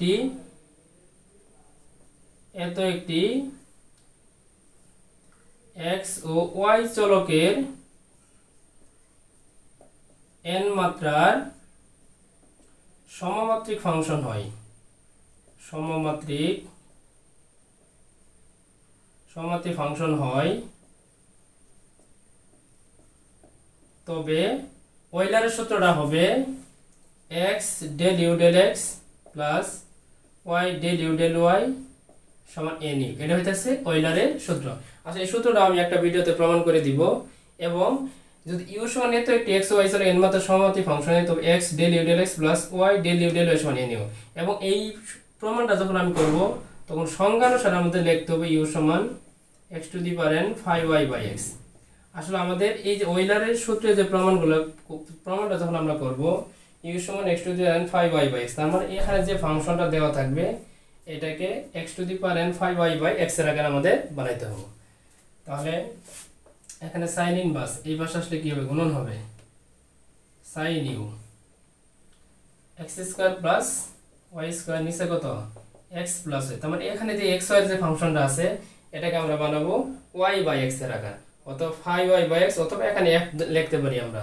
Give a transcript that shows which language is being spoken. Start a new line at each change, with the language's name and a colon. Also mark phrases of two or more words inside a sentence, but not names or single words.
Bangla: একটি x ও y চলকের n মাত্রার সমমাত্রিক ফাংশন হয়, সমমাত্রিক ফাংশন হয়, তবে ওয়েলারের সূত্রটা হবে
English: x del u del x plus y del u del y
Bangla: সমান nu। এটা হইতেছে ওয়েলারের সূত্র। আচ্ছা, এই সূত্রটা আমি একটা ভিডিওতে প্রমাণ করে দিব। এবং যদি u সমান এত একটি x y চলে n মাত্রার সমমাত্রিক ফাংশন হয় তবে
English: x del u del x plus y del u del y
Bangla: সমান nu। এবং এই প্রমাণটা যখন আমি করব তখন সংজ্ঞানুসারে আমাদের লিখতে হবে u সমান
English: x to the power n 5y by x।
Bangla: আসলে আমাদের এই যে ওয়েলারের সূত্রে যে প্রমাণটা যখন আমরা করব u সমান
English: x to the power n 5y by x,
Bangla: তার মানে এখানে যে ফাংশনটা দেওয়া থাকবে এটাকে
English: x to the power n 5y by x
Bangla: এর আকারে আমাদের বানাইতে হবে। তাহলে এখানে
English: sin inverse
Bangla: এই পাশে আসলে কি হবে? গুণন হবে
English: sin u x² plus y²
Bangla: নিচে কত
English: x plus y।
Bangla: তার মানে এখানে যে x y এর যে ফাংশনটা আছে এটাকে আমরা বানাবো
English: y by x
Bangla: এর আকার, অথবা
English: 5y by x,
Bangla: অথবা এখানে f লিখতে পারি আমরা।